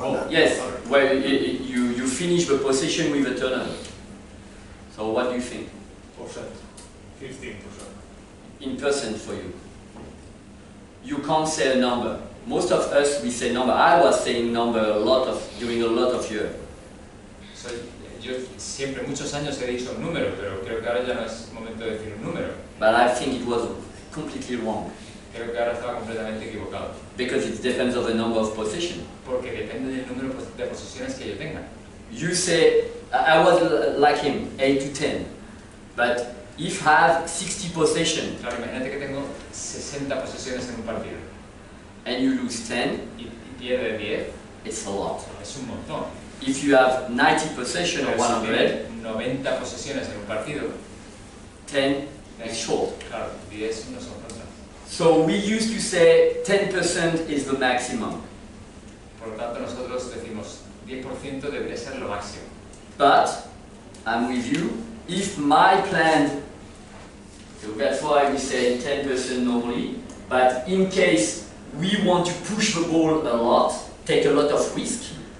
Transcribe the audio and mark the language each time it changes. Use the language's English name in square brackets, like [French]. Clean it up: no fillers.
[English] Yes, well, you finish the possession with a turnover. So, what do you think? 15%. In percent for you. You can't say a number. Most of us, we say number. I was saying number during a lot of years. [Spanish] So, yo siempre, muchos años he dicho un número, pero creo que ahora ya no es momento de decir un número. [English] But I think it was completely wrong. [Spanish] Creo que ahora estaba completamente equivocado. [English] Because it depends on the number of possession. [Spanish] Porque depende del número de posesiones que yo tenga. [English] You say, I was like him, 8 to 10. But if I have 60 possession, [Spanish] claro, imagínate que tengo 60 posesiones en un partido. [English] And you lose 10, [Spanish] y pierde 10, [English] it's a lot. [Spanish] Es un montón. [English] If you have 90 possession or 100, [Spanish] 90 posesiones en un partido, [English] 10 is short. [Spanish] Claro, 10 no son tantas. [English] So we used to say 10% is the maximum. [Spanish] Por lo tanto, nosotros decimos 10% debería ser lo máximo. [English] But I'm with you. If my plan, so that's why we say 10% normally. But in case we want to push the ball a lot, take a lot of risk.